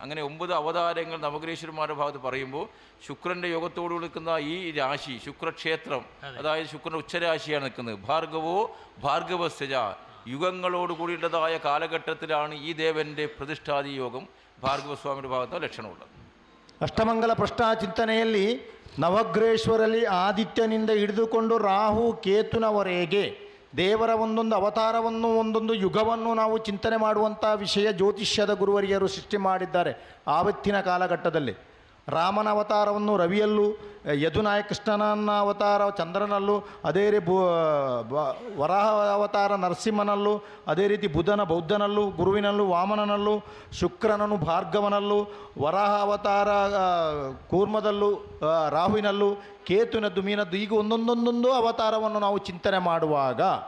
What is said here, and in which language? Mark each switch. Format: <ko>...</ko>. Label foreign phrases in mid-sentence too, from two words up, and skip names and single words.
<ml>അങ്ങനെ 9 അവതാരങ്ങൾ നവഗ്രഹേശ്വരന്മാരുടെ ഭാഗത്ത് പറയുമ്പോൾ ശുക്രൻ്റെ യോഗത്തോട് നിൽക്കുന്ന ഈ രാശി ശുക്രക്ഷേത്രം, അതായത് ശുക്രൻ്റെ ഉച്ചരാശിയാണ് നിൽക്കുന്നത്. ഭാർഗവോ ഭാർഗവസ്യജ, യുഗങ്ങളോട് കൂടിയുള്ളതായ കാലഘട്ടത്തിലാണ് ഈ ദേവൻ്റെ പ്രതിഷ്ഠാദി യോഗം ഭാർഗവസ്വാമിയുടെ ഭാഗത്ത് ലക്ഷണമുള്ളത്.</ml> <kn>ಅಷ್ಟಮಂಗಲ ಪ್ರಶ್ನಾ ಚಿಂತನೆಯಲ್ಲಿ ನವಗ್ರಹೇಶ್ವರಲ್ಲಿ ಆದಿತ್ಯನಿಂದ ಹಿಡಿದುಕೊಂಡು ರಾಹು ಕೇತುನವರೆಗೆ ದೇವರ ಒಂದೊಂದು ಅವತಾರವನ್ನು ಒಂದೊಂದು ಯುಗವನ್ನು ನಾವು ಚಿಂತನೆ ಮಾಡುವಂಥ ವಿಷಯ ಜ್ಯೋತಿಷ್ಯದ ಗುರುವರಿಯರು ಸೃಷ್ಟಿ ಮಾಡಿದ್ದಾರೆ. ಆವತ್ತಿನ ಕಾಲಘಟ್ಟದಲ್ಲಿ ರಾಮನ ಅವತಾರವನ್ನು ರವಿಯಲ್ಲೂ, ಯದುನಾಯ ಕೃಷ್ಣನ ಅವತಾರ ಚಂದ್ರನಲ್ಲೂ, ಅದೇ ರೀತಿ ವರಾಹ ಅವತಾರ ನರಸಿಂಹನಲ್ಲೂ, ಅದೇ ರೀತಿ ಬುಧನ ಬೌದ್ಧನಲ್ಲೂ, ಗುರುವಿನಲ್ಲೂ, ವಾಮನನಲ್ಲೂ, ಶುಕ್ರನನು ಭಾರ್ಗವನಲ್ಲೂ, ವರಾಹ ಅವತಾರ ಕೂರ್ಮದಲ್ಲೂ, ರಾಹುವಿನಲ್ಲೂ, ಕೇತುನದ್ದು ಮೀನದ್ದು, ಈಗ ಒಂದೊಂದೊಂದೊಂದು ಅವತಾರವನ್ನು ನಾವು ಚಿಂತನೆ ಮಾಡುವಾಗ</kn>